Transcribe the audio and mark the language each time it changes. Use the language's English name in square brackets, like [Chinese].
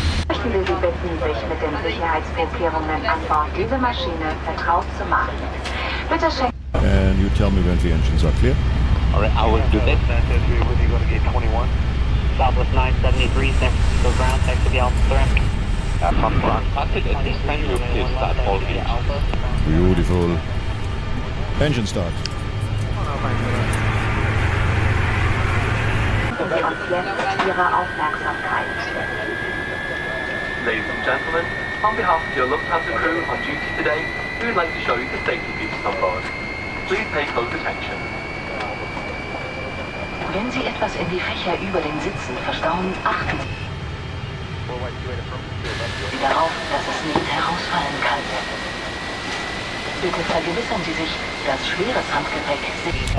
[German] Ich möchte Sie bitten, sich mit den Sicherheitsvorkehrungen an Bord dieser Maschine vertraut zu machen. Bitte schenken. [English] And you tell me when the engines are clear. Alright, I will do that. With you going to gate 21. Southwest 973, San Francisco ground, taxi to the Alpha 3. From cockpit, at this time you're clear to start all engines. Beautiful. Engine start. [German] Und jetzt Ihre Aufmerksamkeit. [English] Ladies and gentlemen, on behalf of your Lufthansa crew on duty today, we would like to show you the safety features on board. Please pay close attention. [German] Wenn Sie etwas in die Fächer über den Sitzen verstauen, achten Sie darauf, dass es nicht herausfallen kann. Bitte vergewissern Sie sich, dass schweres Handgepäck sicher